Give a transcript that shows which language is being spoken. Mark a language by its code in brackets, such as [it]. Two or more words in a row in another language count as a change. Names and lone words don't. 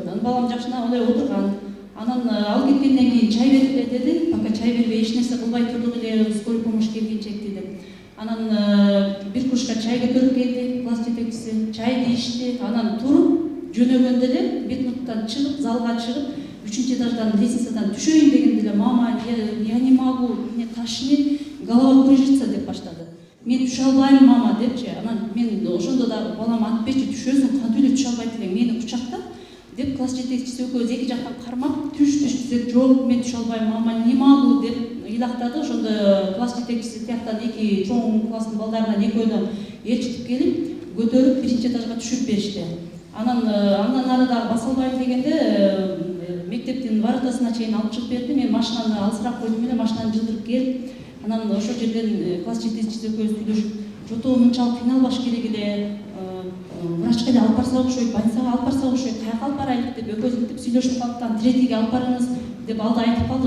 [ky] Анан балам жакшына ондай отурган. Анан алып кеткенден кийин чай бериле деди. Пока чай бербей эч нерсе кылбай турдук эле, [ru] скорый помощь [ky] келгенче деди. Анан бир кружка чай көтөрүп келди класс жетекчиси. Чайды ичти. Анан туруп жөнөгөндө эле медпункттан чыгып, залга чыгып, 3-чү этаждан лестницадан түшөйүн дегенде эле мама, [ru] я не могу, мне тошнит, голова кружится [ky] деп баштады. Мен түшө албайм мама депчи. Анан мен ошондо да балам антып берчи, түшөсүң, кантип эле түшө албайт элең, мени кучактап деп класс жетекчиси экөөбүз эки жактан кармап, түш десек, жок, мен түшө албайм мама, [ru] не могу [ky] деп ыйлактады. Ошондо класс жетекчиси тияктан эки чоң класстын балдарынан экөөнү ээрчитип келип, көтөрүп 1-чи этажга түшүрүп беришти. Андан ары дагы баса албайм дегенде мектептин воротасына чейин алып чыгып берди. Мен машинаны алысыраак койдум эле, машинаны жылдырып келип, анан ошол жерден класс жетекчиси экөөбүз сүйлөшүп, жото мынчалык кыйналбаш керек эле, врачка эле алып барса окшойт, больницага алып барса окшойт, каяка алып барайлык деп экөөбүз мынтип сүйлөшүп калдыктан третийге алып барыңыз деп алда айтып калды.